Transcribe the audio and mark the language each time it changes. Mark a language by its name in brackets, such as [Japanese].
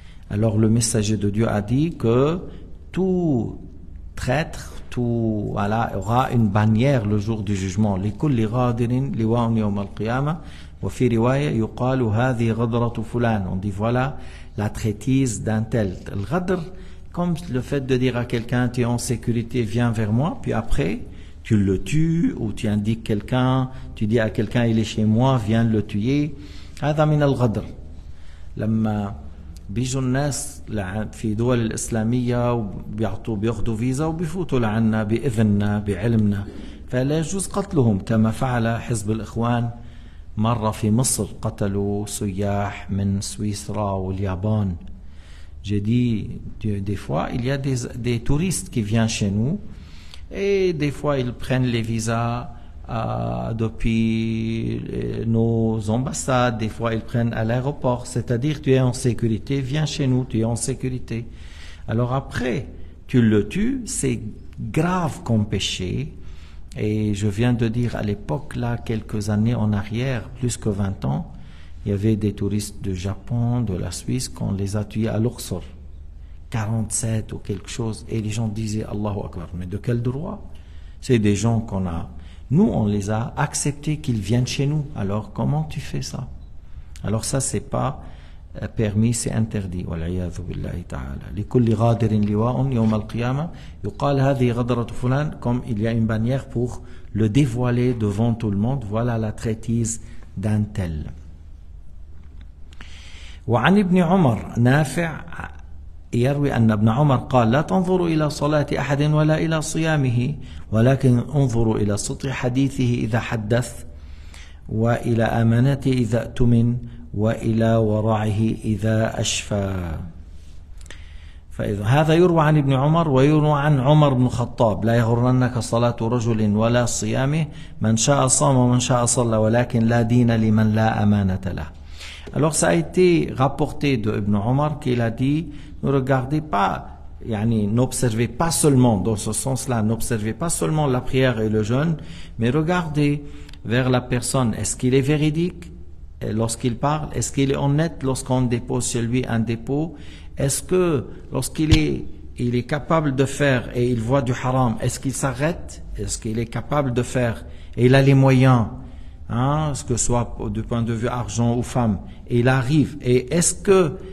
[French] Alors le messager de Dieu a dit que tout traître, tout aura une bannière le jour du jugement. [Arabic] لكل غادر لواء يوم القيامة وفي رواية يقال هذه غدرة فلان. [French] On dit voilà la traîtrise d'un tel. Le ghadr, comme le fait de dire à quelqu'un tu es en sécurité, viens vers moi, puis après tu le tues, ou tu indiques quelqu'un, tu dis à quelqu'un il est chez moi, viens le tuer. [Arabic] هذا من الغدر. لما بيجوا الناس في دول الإسلامية بياخدوا فيزا وبيفوتوا لعنا بإذننا بعلمنا، فلا يجوز قتلهم كما فعل حزب الإخوان مرة في مصر، قتلوا سياح من سويسرا واليابان. [French] J'ai dit, des fois, il y a des touristes qui viennent chez nous et des fois ils prennent les visas depuis nos ambassades, des fois ils prennent à l'aéroport, c'est-à-dire tu es en sécurité, viens chez nous, tu es en sécurité. Alors après, tu le tues, c'est grave comme péché. Et je viens de dire à l'époque, là, quelques années en arrière, plus que 20 ans, il y avait des touristes du Japon, de la Suisse, qu'on les a tués à Luxor, 47 ou quelque chose, et les gens disaient Allahu Akbar, mais de quel droit? C'est des gens qu'on a, nous on les a acceptés qu'ils viennent chez nous, alors comment tu fais ça? Alors ça c'est pas permis, c'est interdit. [Arabic] والعياذ بالله تعالى. لكل غادر لواء يوم القيامة يقال هذه غدرة فلان, [French] comme il y a une bannière pour le dévoiler devant tout le monde, voilà la traîtrise d'un tel. [Arabic] وعن ابن عمر نافع يروي أن ابن عمر قال لا تنظروا إلى صلاة أحد ولا إلى صيامه ولكن انظروا إلى صدق حديثه إذا حدث وإلى أمانته إذا اؤتمن وإلى ورعه إذا أشفى. فإذا هذا يروى عن ابن عمر ويروى عن عمر بن الخطاب لا يغرنك صلاة رجل ولا صيامه من شاء صام ومن شاء صلى ولكن لا دين لمن لا أمانة له. [French] Alors ça a été rapporté de Ibn Omar qu'il a dit, ne regardez pas, n'observez pas seulement, dans ce sens-là, n'observez pas seulement la prière et le jeûne, mais regardez vers la personne, est-ce qu'il est véridique lorsqu'il parle, est-ce qu'il est honnête lorsqu'on dépose chez lui un dépôt, est-ce que lorsqu'il est capable de faire et il voit du haram, est-ce qu'il s'arrête, est-ce qu'il est capable de faire et il a les moyens, ce que ce soit du point de vue argent ou femme, et il arrive, et est-ce que